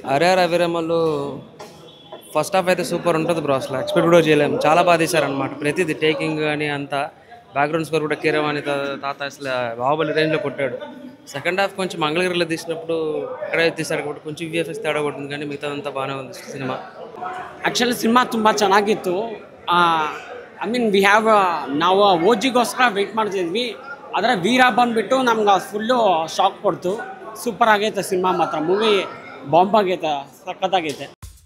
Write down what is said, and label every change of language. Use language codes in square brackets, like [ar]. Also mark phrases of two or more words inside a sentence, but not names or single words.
[te] ఆర్ఆర్ అభిరామలు [en] first half [te] అయితే సూపర్ ఉంటుంది బ్రో. అసలు ఎక్స్పెక్ట్ కూడా చేయలేము. చాలా బాగా తీశారనమాట. ప్రతిది టేకింగ్ కానీ అంతా. [en] background score [te] కూడా కీరవాణి తాత అసలు బాహుబలి రేంజ్లో కొట్టాడు. [en] second half [te] కొంచెం మంగళగిరిలో తీసినప్పుడు అక్కడే తీశారు కాబట్టి కొంచెం విఎఫ్ఎక్స్ తేడా కొట్టింది, కానీ మిగతాదంతా బాగానే ఉంది సినిమಾ. [kn] ಆ್ಯಕ್ಚುಲಿ ಸಿನಿಮಾ ತುಂಬ ಚೆನ್ನಾಗಿತ್ತು. [en] I mean we have [kn] ನಾವು ಓಜಿಗೋಸ್ಕರ ವೆಯ್ಟ್ ಮಾಡ್ತಿದ್ವಿ. ಆದರೆ ವೀರ ಬಂದುಬಿಟ್ಟು ನಮ್ಗೆ ಫುಲ್ಲು ಶಾಕ್ ಕೊಡ್ತು. ಸೂಪರ್ ಆಗೈತೆ ಸಿನಿಮಾ ಮಾತ್ರ. [en] movie bomb [kn] ಆಗೈತೆ, ಸಖತ್ತಾಗೈತೆ.